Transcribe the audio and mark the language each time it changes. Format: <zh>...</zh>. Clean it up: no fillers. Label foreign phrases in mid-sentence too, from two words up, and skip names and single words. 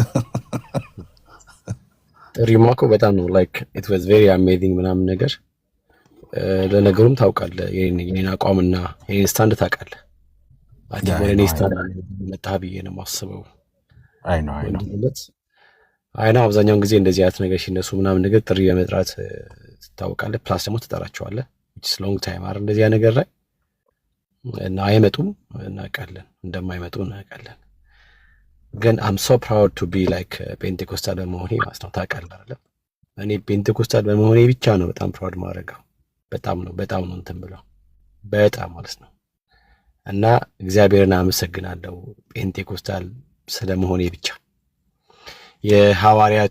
<am>ጥሪማ እኮ በጣም ነው</am> <en>like it was very amazing</en> <am>ምናምን ነገር። ለነገሩም ታውቃለህ የኔን አቋምና የኔን ስታንድ ታውቃለህ። እኔ ስታንድ መጣ ብዬ ነው የማስበው። አይ ነው አብዛኛውን ጊዜ እንደዚህ አይነት ነገር ሲነሱ ምናምን ነገር ጥሪ በመጥራት ትታወቃለህ። ፕላስ ደግሞ ትጠራቸዋለህ</am> <en>which long time</en> <am>አይደል እንደዚህ ነገር ላይ እና አይመጡም እናውቃለን፣ እንደማይመጡ እናውቃለን። ግን</am> <en>I'm so proud to be like</en> <am>ፔንቴኮስታል በመሆኔ ማለት ነው። ታውቃለህ አይደል? እኔ ፔንቴኮስታል በመሆኔ ብቻ ነው በጣም ፕራውድ ማድረገው። በጣም ነው እንትን ብለው በጣም ማለት ነው። እና እግዚአብሔርን አመሰግናለሁ ፔንቴኮስታል ስለመሆኔ ብቻ። የሐዋርያቱ</am>